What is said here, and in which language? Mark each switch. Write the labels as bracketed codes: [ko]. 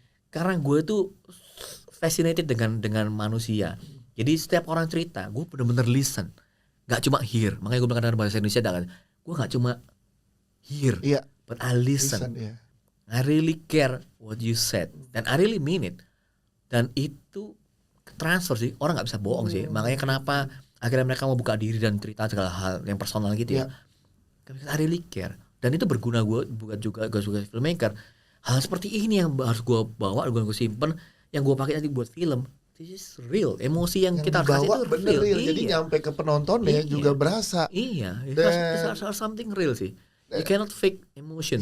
[id] Karena gue tuh fascinated dengan manusia. Jadi setiap orang cerita, gue benar-benar listen. nggak cuma hear. Makanya gue bilang kadang bahasa Indonesia kan, gue nggak cuma hear, [en] but I listen. I really care what you said, dan I really mean it. [id] Dan itu transfer sih, orang nggak bisa bohong sih. Makanya kenapa akhirnya mereka mau buka diri dan cerita segala hal yang personal gitu ya. [en] Because I really care. [id] Dan itu berguna gue bukan juga gue sebagai filmmaker. Hal seperti ini yang harus gue bawa, gue simpen, yang gue pakai nanti buat film. [en] This is real. [id] Emosi yang kita kasih itu real. Jadi nyampe ke penonton ya juga berasa. [en] Iya, it's something real sih. You cannot fake emotion.